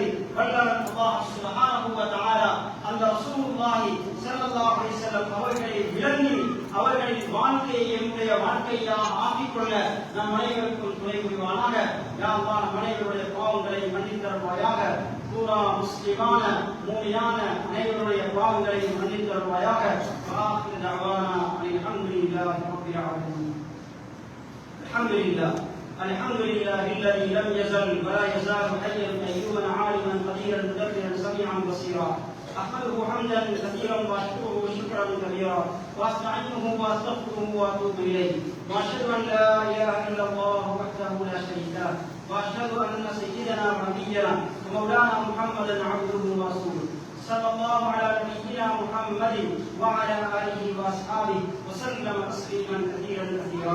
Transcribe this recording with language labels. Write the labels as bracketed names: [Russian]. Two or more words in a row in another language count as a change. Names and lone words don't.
[Tamil] வல்லவன் [Arabic] الله سبحانه وتعالى [Tamil] அந்த [Arabic] رسول الله صلى الله عليه وسلم [Tamil] அவர்களை விளங்கி அவர்களின் வாழ்க்கையை என்னுடைய வாழ்க்கையாக ஆக்கிக்கொள்ள நம் அனைவருக்கும் துணை புரிவானாக. [Arabic] يا الله [Tamil] நம் அனைவருடைய பாவங்களை மன்னித்தருள்வாயாக. பூரா முஸ்லிமான மூமினான அனைவருடைய பாவங்களை மன்னித்தருள்வாயாக. [Arabic] آخر دعوانا الحمد لله رب العالمين. الحمد لله الذي لم يزل ولا يزال حيا قيوما عالما قديرا مدبرا سميعا بصيرا. احمده حمدا كثيرا واشكره شكرا كبيرا واستعينه واستغفره واتوب اليه واشهد ان لا اله الا الله وحده لا شريك له واشهد ان سيدنا ونبينا ومولانا محمدا عبده ورسوله صلى الله على نبينا محمد وعلى اله واصحابه وسلم تسليما كثيرا كثيرا.